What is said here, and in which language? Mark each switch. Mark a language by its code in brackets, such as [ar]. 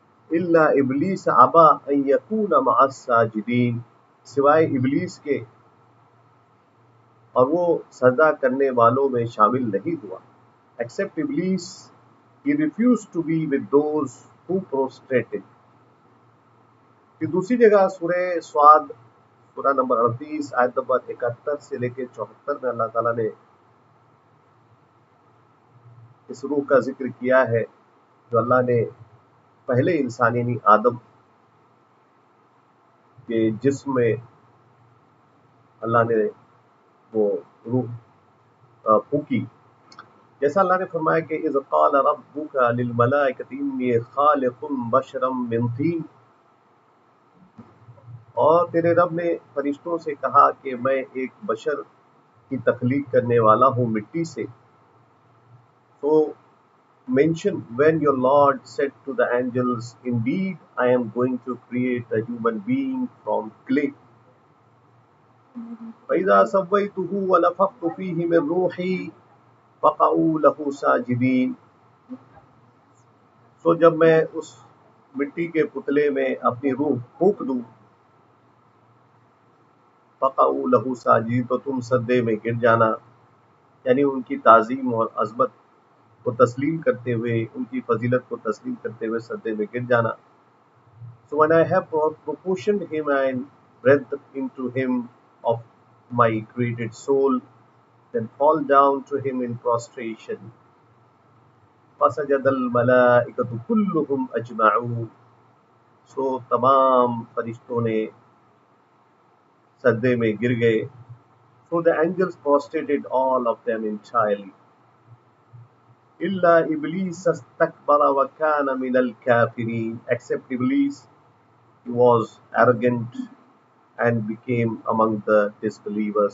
[ar] إِلَّا إِبْلِيسَ أَبَى أَن يَكُونَ مَعَ السَّاجِدِينَ، [ur] سوائے ابلیس کے، اور وہ سجدہ کرنے والوں میں شامل نہیں ہوا. [en] Except Iblis, he refused to be with those who prostrated. [ur] پھر دوسری جگہ سورہ سعد سورہ نمبر 38 آیت نمبر 71 سے لے کے 74 میں اللہ تعالیٰ نے اس روح کا ذکر کیا ہے جو اللہ نے پہلے انسان یعنی آدم کے جسم میں اللہ نے وہ روح پھونکی. جیسا اللہ نے فرمایا کہ [ar] اذ قال ربک للملائکۃ انی خالق بشرا من طین، [ur] اور تیرے رب نے فرشتوں سے کہا کہ میں ایک بشر کی تخلیق کرنے والا ہوں مٹی سے. [en] تو mention when your Lord said to the angels, indeed I am going to create a human being from clay. [ar] فَإِذَا سَوَّيْتُهُ وَنَفَخْتُ فِيهِ مِن رُّوحِي فَقَعُوا لَهُ سَاجِدِينَ. [ur] تو جب میں اس مٹی کے پتلے میں اپنی روح پھونک دوں، [ar] فَقَعُوا لَهُ سَاجِدِينَ، [ur] تو تم سجدے میں گر جانا، یعنی ان کی تعظیم اور عظمت کو تسلیم کرتے ہوئے، ان کی فضیلت کو تسلیم کرتے ہوئے سجدے میں گر جانا. [en] So when I have proportioned him and breathed into him of my created soul, then fall down to him in prostration. [ar] فَسَجَدَ الْمَلَائِكَةُ كُلُّهُمْ أَجْمَعُونَ. [ur] So تمام فرشتوں نے سجدے میں گر گئے. [en] So the angels prostrated all of them entirely. [ar] إِلَّا إِبْلِيسَ اسْتَكْبَرَ وَكَانَ مِنَ الْكَافِرِينَ. [en] Except Iblis, he was arrogant and became among the disbelievers.